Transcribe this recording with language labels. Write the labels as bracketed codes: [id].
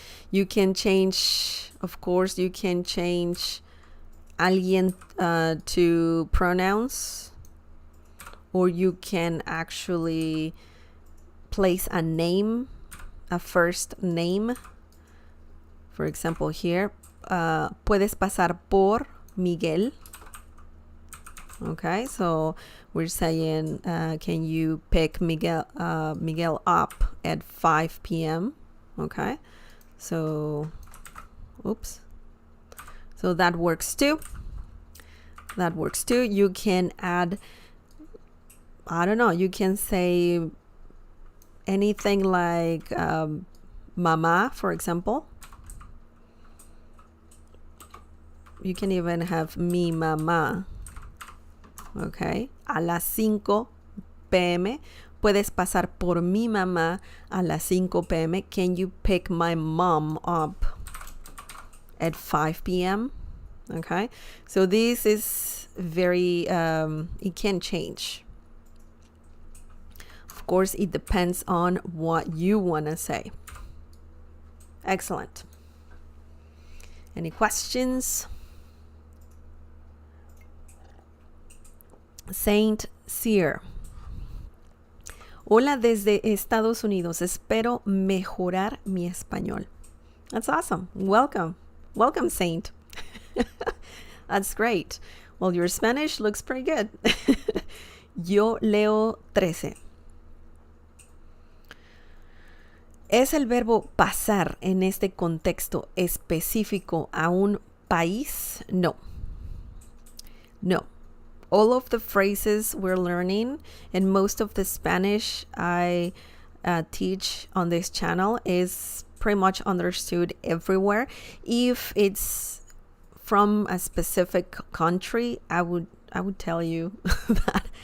[en] You can change, of course, you can change alguien to pronouns, or you can actually place a name, a first name. For example, here, [es] puedes pasar por Miguel. [en] Okay, so we're saying, can you pick Miguel up at 5 p.m.? Okay, so, oops. So that works too. That works too. You can add, I don't know, you can say anything like mama, for example. You can even have mi mamá. Okay, [es] a las 5 p.m. Puedes pasar por mi mamá a las 5 p.m. [en] Can you pick my mom up at 5 p.m.? Okay, so this is very, it can change. Of course, it depends on what you want to say. Excellent. Any questions? Saint Cyr. [es] Hola desde Estados Unidos. Espero mejorar mi español. [en] That's awesome. Welcome. Welcome, Saint. That's great. Well, your Spanish looks pretty good. [es] Yo leo 13. ¿Es el verbo pasar en este contexto específico a un país? [en] No. No. All of the phrases we're learning and most of the Spanish I teach on this channel is pretty much understood everywhere. If it's from a specific country, I would tell you that.